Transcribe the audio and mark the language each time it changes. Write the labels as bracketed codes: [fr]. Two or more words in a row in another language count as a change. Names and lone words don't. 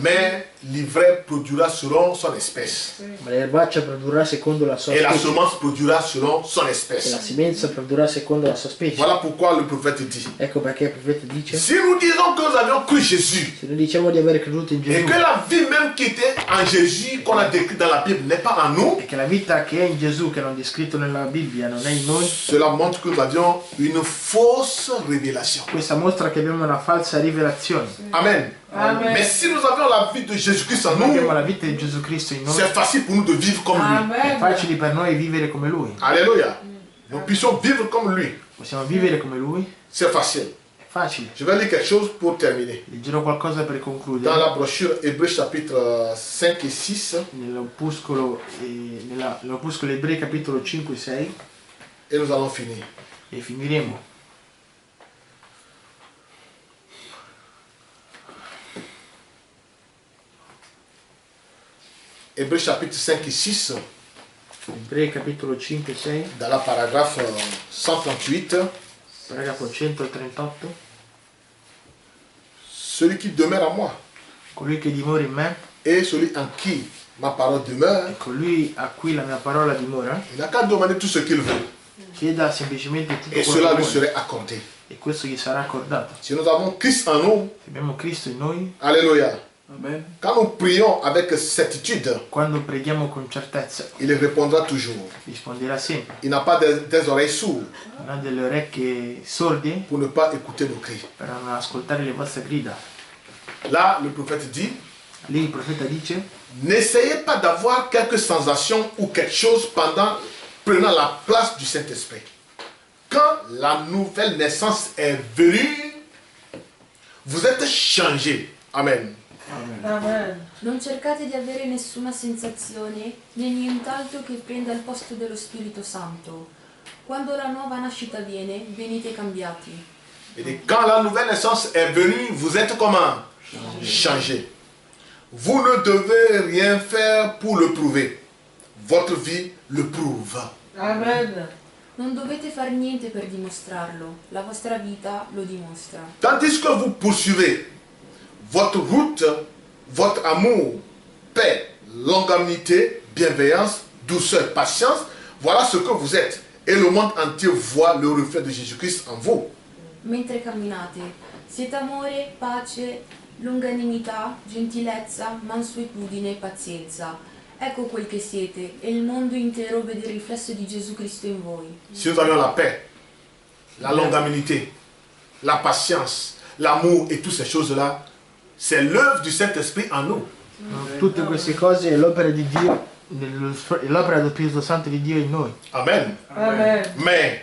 [fr] Mais l'ivraie produira selon son espèce. [it] Ma l'erbaccia produrrà secondo la sua [fr] Et la [it] specie [fr] semence produira selon son [it] e la [fr] espèce. [it] semenza produrrà secondo la sua specie. [fr] Voilà pourquoi le prophète dit. [it] Ecco perché il profeta dice: [fr] Si nous disons que nous avions cru Jésus, [it] se noi diciamo di aver creduto in [fr] et [it] Gesù [fr] que la vie même qui était en Jésus qu'on a décrit dans la Bible n'est pas en nous, [it] e che la vita che è in Gesù, che hanno descritto nella Bibbia, non è in noi, [fr] cela montre que nous avions une fausse révélation. [it] questa mostra che abbiamo una falsa rivelazione. Amen. Amen. [fr] Mais si nous avions la vie de Jésus-Christ en [it] Se abbiamo [fr] nous, [it] la vita di Gesù Cristo in noi, [fr] c'est facile pour nous de vivre comme lui. [it] è Amen. facile per noi vivere come Lui. Alléluia. [fr] Nous puissions vivre comme lui. [it] Possiamo vivere come Lui, [fr] C'est facile. [it] è facile. [fr] Je vais lire quelque chose pour terminer. [it] Leggerò qualcosa per [fr] Dans [it] concludere. [fr] la brochure Hébreux chapitre 5 et 6, [it] Nell'opuscolo Ebrei capitolo 5 e 6 [fr] et nous allons finir. [it] e finiremo. [fr] Hébreux chapitre 5 et 6, [it] Ebrei capitolo 5 e 6, [fr] dans la paragraphe 138, [it] paragrafo 138. [fr] celui qui demeure en moi [it] Colui che dimora in me [fr] et celui en qui ma parole demeure, [it] e colui a cui la mia parola dimora, [fr] il n'a qu'à demander tout ce qu'il veut [it] chieda semplicemente tutto [fr] et [it] quello [fr] cela [it] che lui vuole [fr] serait accordé. [it] e questo gli sarà accordato. [fr] Si nous avons Christ en nous, [it] Se abbiamo Cristo in noi, alléluia, Amen. [fr] quand nous prions avec certitude, [it] quando preghiamo con certezza, [fr] il répondra toujours. [it] risponderà sempre. [fr] Il n'a pas des oreilles sourdes [it] Non ha delle orecchie sorde [fr] pour ne pas écouter nos cris. [it] per non ascoltare le vostre grida. [fr] Là, le prophète dit, [it] Lì il profeta dice: [fr] n'essayez pas d'avoir quelques sensations ou quelque chose prenant la place du Saint-Esprit. Quand la nouvelle naissance est venue, vous êtes changés. Amen. Amen. [it] Non cercate di avere nessuna sensazione né nient'altro che prenda il posto dello Spirito Santo. Quando la nuova nascita viene, venite cambiati. [fr] Il dit, quand la nouvelle naissance est venue, vous êtes comment? Changés. Vous ne devez rien faire pour le prouver. Votre vie le prouve. Amen. Non dovete fare niente per dimostrarlo, la vostra vita lo dimostra. Tandis que vous poursuivez votre route, votre amour, paix, longanimité, bienveillance, douceur, patience, voilà ce que vous êtes. Et le monde entier voit le reflet de Jésus-Christ en vous. [it] Mentre camminate, siete amore, pace, longanimità, gentilezza, mansuetudine e pazienza. Ecco quel che siete e il mondo intero vede il riflesso di Gesù Cristo in voi. [fr] Si nous avions la paix, la longanimité, la patience, l'amour et toutes ces choses-là, c'est l'œuvre du Saint-Esprit en nous. [it] tutte queste cose è l'opera di Dio, l'opera dello Spirito Santo di Dio in noi. Amen. Amen. [fr] Mais